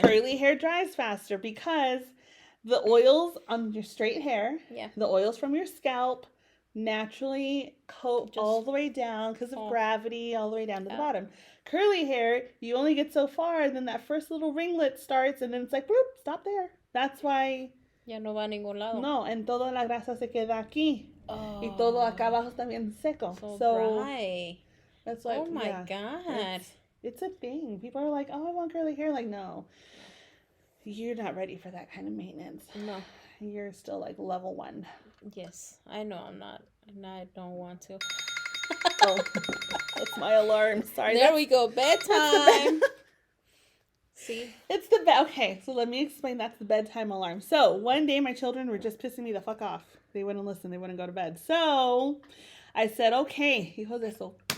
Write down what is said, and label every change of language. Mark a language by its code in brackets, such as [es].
[en] Curly hair dries faster because the oils on your straight hair, the oils from your scalp, naturally coat all the way down because of gravity, all the way down to the bottom. Curly hair, you only get so far, and then that first little ringlet starts, and then it's like, boop, stop there. That's why. [es] Ya no va a ningún lado. No, and toda la grasa se queda aquí. Y todo acá abajo también seco. [en] So dry. That's why. Oh my God. It's a thing. People are like, oh, I want curly hair. Like, no. You're not ready for that kind of maintenance. No. You're still like level 1. Yes. I know I'm not. And I don't want to. Oh, that's my alarm. Sorry. There we go. Bedtime. See? It's the okay, so let me explain. That's the bedtime alarm. So one day my children were just pissing me the fuck off. They wouldn't listen. They wouldn't go to bed. So I said, okay, [es] hijos de eso.